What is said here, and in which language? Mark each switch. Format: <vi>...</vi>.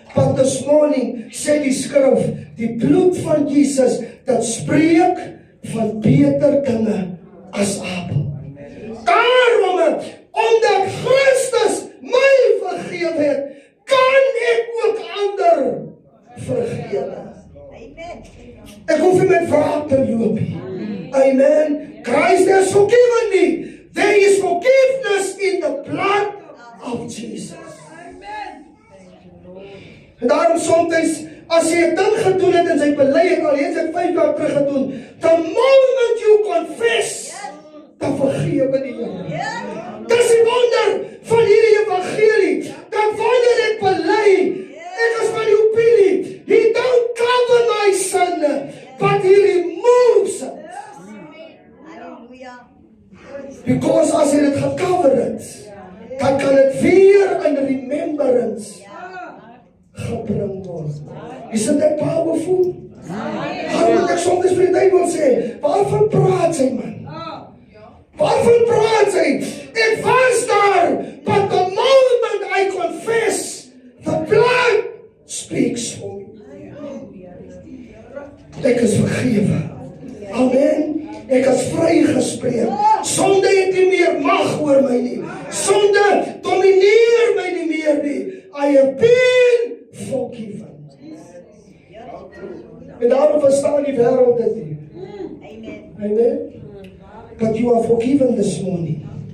<en>But this morning</en> <af>sê die skrif, die bloed van Jesus, dat spreek van beter dinge as Abel. Daarom, omdat Christus my vergewe het, kan ek ook ander vergewe. Ek hoef nie met wraak te loop nie.</af> <en>Amen. Christ has forgiven me. There is forgiveness in the blood of Jesus.</en> <af>En daarom soms, as jy 'n ding gedoen het en sy bely het, al het ek 5 jaar terug gedoen,</af> <en>the moment you confess,</en> <af>dan vergewe die Here. Dis die wonder van hierdie evangelie, dat wanneer ek bely, ek is van die opinie,</af> <en>He don't cover my sin, but He removes it.</en> <af>Because as hy dit gecover het, dan kan dit weer in remembrance gebring word.</af> <en>Isn't that powerful?</en> <af>How moet ek soms vir die duiwel sê, waarvan praat sy man? Waarvan praat sy? Ek was daar,</af> <en>but the moment I confess, the blood speaks for me.</en> <af>Ek is vergewe. Amen. Ek is vrygespreek. Sonde het nie meer mag oor my nie. Sonde domineer my nie meer nie.</af> <en>I have been forgiven.</en> <af>En daarom verstaan die wêreld dit nie. Amen.</af> <en>But you are forgiven this morning.</en>